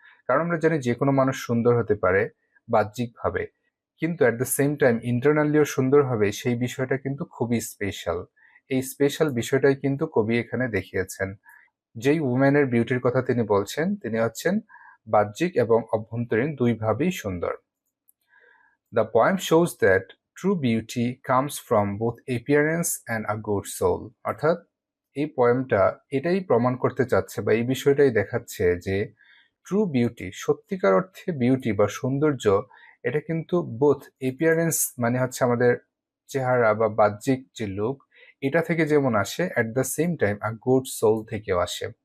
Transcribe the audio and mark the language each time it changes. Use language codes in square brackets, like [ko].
[bn] কারণ আমরা জানি যে কোনো মানুষ সুন্দর হতে পারে বাহ্যিকভাবে, কিন্তু [en] at the same time [bn] ইন্টারনালিও সুন্দর হবে, সেই বিষয়টা কিন্তু খুবই স্পেশাল। এই স্পেশাল বিষয়টাই কিন্তু কবি এখানে দেখিয়েছেন। যেই উম্যানের বিউটির কথা তিনি বলছেন, তিনি হচ্ছেন বাহ্যিক এবং অভ্যন্তরীণ দুইভাবেই সুন্দর। [en] The poem shows that true beauty comes from both appearance and a good soul. [bn] অর্থাৎ এই পোয়েমটা এটাই প্রমাণ করতে চাচ্ছে বা এই বিষয়টাই দেখাচ্ছে যে ট্রু বিউটি, সত্যিকার অর্থে বিউটি বা সৌন্দর্য, এটা কিন্তু বোথ এপিয়ারেন্স মানে হচ্ছে আমাদের চেহারা বা বাহ্যিক যে লুক, এটা থেকে যেমন আসে, [en] at the same time a good soul [bn] থেকেও আসে।